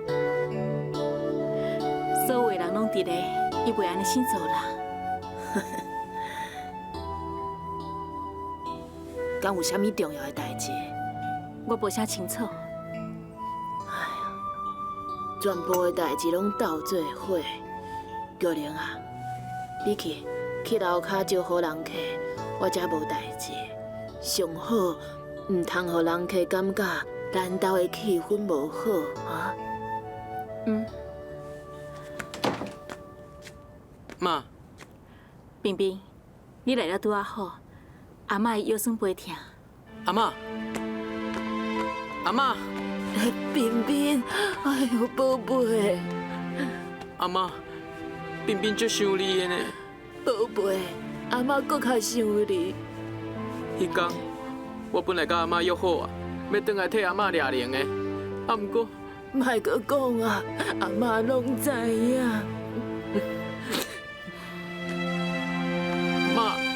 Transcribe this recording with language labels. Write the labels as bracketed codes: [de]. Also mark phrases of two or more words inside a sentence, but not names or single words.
[nan] 所有的人拢伫咧，伊袂安尼先做啦。敢有啥物重要的代志？我无啥清楚。全部的代志拢斗做伙。玉玲啊，你去楼骹招呼人客，我才无代志。上好唔通互人客感觉咱兜的气氛无好啊。嗯。妈，冰冰，你来了拄啊好，阿嬷腰酸背痛。阿嬷，阿嬷，彬彬，哎呦，宝贝，阿嬷，冰冰足想你的呢。宝贝，阿妈搁较想你。迄天，我本来甲阿嬷约好啊，要转来替阿嬷抓灵的，啊，毋过，莫搁讲啊，阿妈拢知影。妈，